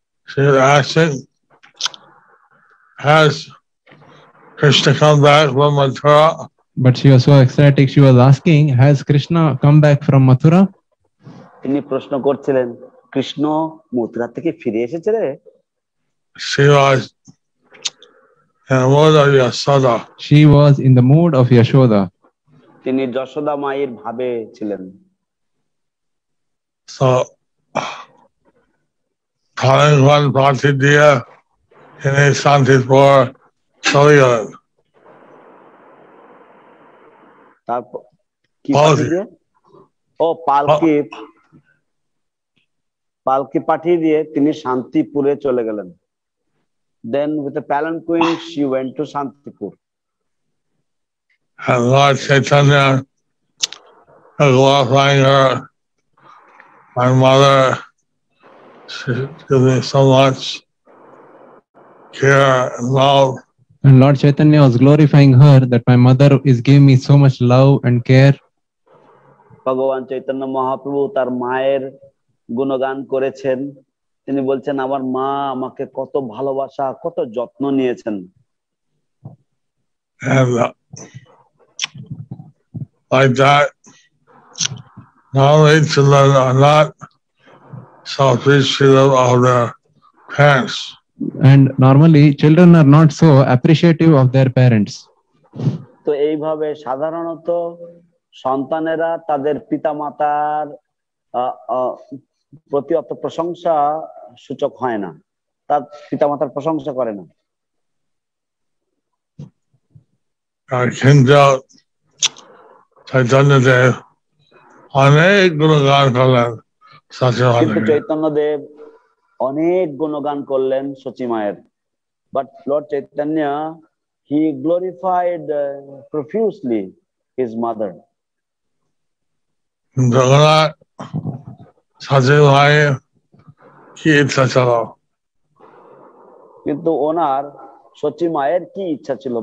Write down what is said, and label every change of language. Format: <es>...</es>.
<en>She was asking, has Krishna come back from Mathura? But she was so ecstatic. She was asking, has Krishna come back from Mathura?</en> <bn>তিনি প্রশ্ন করছিলেন, কৃষ্ণ মথুরা থেকে ফিরে এসেছে রে?</bn> <en>She was in the mood of Yashoda. She was in the mood of Yashoda.</en> <bn>তিনি যশোদা মায়ের ভাবে ছিলেন।</bn> <en>So, calling one party dear in a Shantipur,</en> <bn>চলে গেলেন। তারপর কি পাঠিয়ে? ও পালকি পাঠিয়ে দিয়ে তিনি শান্তিপুরে চলে গেলেন।</bn> <en>Then with a palanquin she went to Shantipur. And Lord Chaitanya glorifying her, my mother, she gives me so much care and love. And Lord Chaitanya was glorifying her that my mother is giving me so much love and care.</en> <bn>ভগবান চৈতন্য মহাপ্রভু তার মায়ের গুণগান করেছেন। তিনি বলছেন আমার মা আমাকে কত ভালোবাসা কত যত্ন নিয়েছেন।</bn> <en>And like that, normally children are not so appreciative of their parents. And normally children are not so appreciative of their parents.</en> <bn>তো এইভাবে সাধারণত সন্তানেরা তাদের পিতামাতার প্রতি অত প্রশংসা সূচক হয় না, তার পিতামাতার প্রশংসা করে না। কিন্তু চৈতন্যদেব অনেক গুণগান করলেন কিন্তু চৈতন্যদেব অনেক গুণগান করলেন সচিমায়ের।</bn> <en>But Lord Chaitanya, he glorified profusely his mother.</en> <bn>Jagannath সচিমায় কি ইচ্ছা ছিল? কিন্তু ওনার সচিমায়ের কি ইচ্ছা ছিল?</bn>